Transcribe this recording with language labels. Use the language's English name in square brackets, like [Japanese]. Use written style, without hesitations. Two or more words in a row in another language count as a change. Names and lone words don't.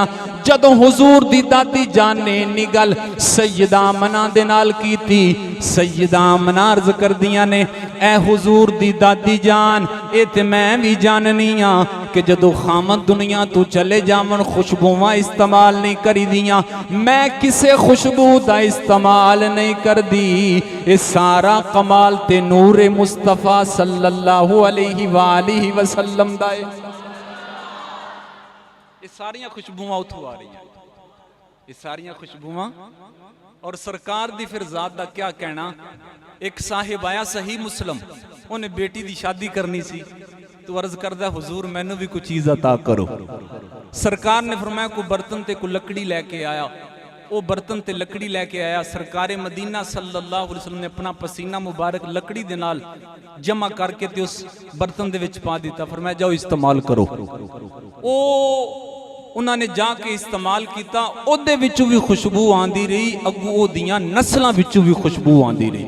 [Punjabi] جدوں حضور دی دادی جان نے اینی گل سیدہ آمنہ دے نال کیتی، سیدہ آمنہ عرض کردیاں نے، اے حضور دی دادی جان، یہ تے میں بھی جاننی ہاں کہ جدوں خاوند دنیا توں چلے جاون خوشبوآں استعمال نہیں کری دیاں، میں کسے خوشبو دا استعمال نہیں کر دی. یہ سارا کمال تے نور مصطفیٰ صلی اللہ علیہ وآلہ وسلم دا ہے. یہ ساریاں خوشبوآں اوتھوں آ رہی ہیں، یہ ساریاں خوشبوآں. اور سرکار دی فیر ذات دا کیا کہنا. ایک صاحب آیا صحیح مسلم، اونہاں بیٹی دی شادی کرنی سی، تو عرض کردا حضور مینوں بھی کوئی چیز عطا کرو. سرکار نے فرمایا کوئی برتن تے کوئی لکڑی لے کے آیا. وہ برتن تے لکڑی لے کے آیا۔ سرکار مدینہ صلی اللہ علیہ وسلم نے اپنا پسینہ مبارک لکڑی دے نال جمع کر کے تے اس برتن دے وچ پا دتا. فرمایا جاؤ استعمال کرو۔ او اونہاں نے جا کے استعمال کیتا، اوہدے وچوں بھی خوشبو آندی رہی، اگوں اوہدیاں نسلاں وچوں بھی خوشبو آندی رہی.